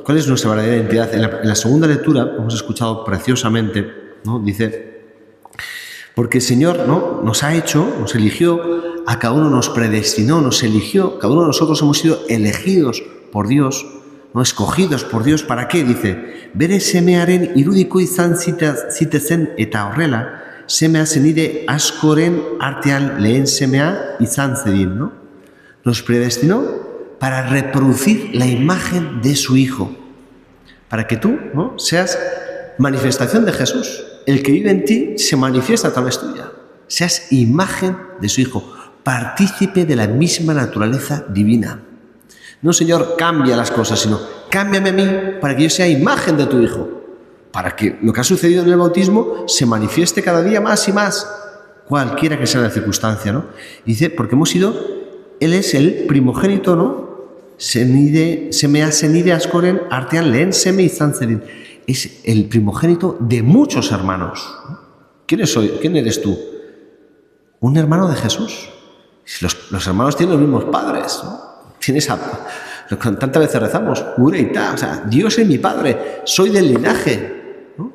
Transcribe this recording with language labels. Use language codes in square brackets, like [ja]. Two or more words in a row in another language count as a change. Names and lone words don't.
[es] ¿Cuál es nuestra verdadera identidad? En la segunda lectura, hemos escuchado preciosamente, ¿no? Dice, porque el Señor, ¿no?, nos ha hecho, nos eligió, a cada uno nos predestinó, nos eligió, cada uno de nosotros hemos sido elegidos por Dios, ¿no?, escogidos por Dios. ¿Para qué? Dice, [eu] bere semearen irudiko izan zitezen eta horrela, semea zenide askoren artean lehen semea izan zedin, [es] ¿no? Nos predestinó para reproducir la imagen de su Hijo, para que tú, ¿no?, seas manifestación de Jesús. El que vive en ti se manifiesta a través tuya. Seas imagen de su Hijo, partícipe de la misma naturaleza divina. No, Señor, cambia las cosas, sino cámbiame a mí para que yo sea imagen de tu Hijo, para que lo que ha sucedido en el bautismo se manifieste cada día más y más, cualquiera que sea la circunstancia, ¿no? Y dice, porque Él es el primogénito, ¿no? [eu] Semea zenide askoren artean lehen seme izan zedin. [es] Es el primogénito de muchos hermanos, ¿no? ¿Quién eres tú? Un hermano de Jesús. Los hermanos tienen los mismos padres, ¿no? Tantas veces rezamos, Ureita, o sea, Dios es mi padre, soy del linaje, ¿no?